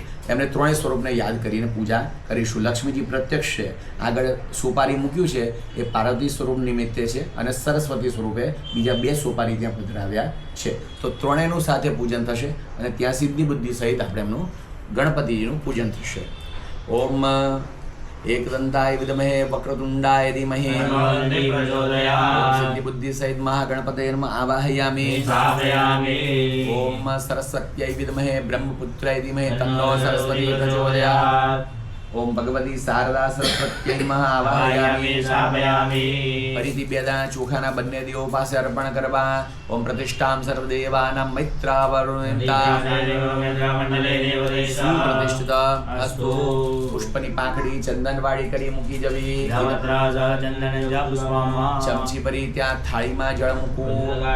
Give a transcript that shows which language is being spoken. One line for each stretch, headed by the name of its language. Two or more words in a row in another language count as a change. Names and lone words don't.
Gujarati: એમને 3 સ્વરૂપને યાદ કરીને પૂજા કરીશું. લક્ષ્મીજી પ્રત્યક્ષ છે, આગળ સોપારી મૂક્યું છે એ પાર્વતી સ્વરૂપ નિમિત્તે છે અને સરસ્વતી સ્વરૂપે બીજા 2 સોપારી ત્યાં પધરાવ્યા છે. તો ત્રણેયનું સાથે પૂજન થશે અને ત્યાં સિદ્ધિ બુદ્ધિ સહિત આપણે એમનું ગણપતિજીનું પૂજન થશે.
Sanskrit: ઓમ एकदन्ताय विद्महे वक्रतुण्डाय धीमहि सिद्धि बुद्धि सहित महागणपतये नमः आवाहयामि. ओम सरस्वत्यै विद्महे ब्रह्मपुत्राय धीमहि तन्नो सरस्वती प्रचोदयात्. ओम भगवती शारदा सरस्वत्यै नमः आवाहयामि.
Gujarati: ફરીથી 2 દાણા ચોખાના બંને દેવો પાસે અર્પણ કરવા.
Sanskrit: ઓમ પ્રતિષ્ઠામ સર્વદેવાનાં મૈત્રાવરુણતા સુપ્રતિષ્ઠિત અસ્તુ.
Gujarati: પુષ્પની પાંખડી ચંદનવાળી કરી મૂકી જવી. ચમચી ભરી ત્યાં થાળીમાં જળ મૂકવું.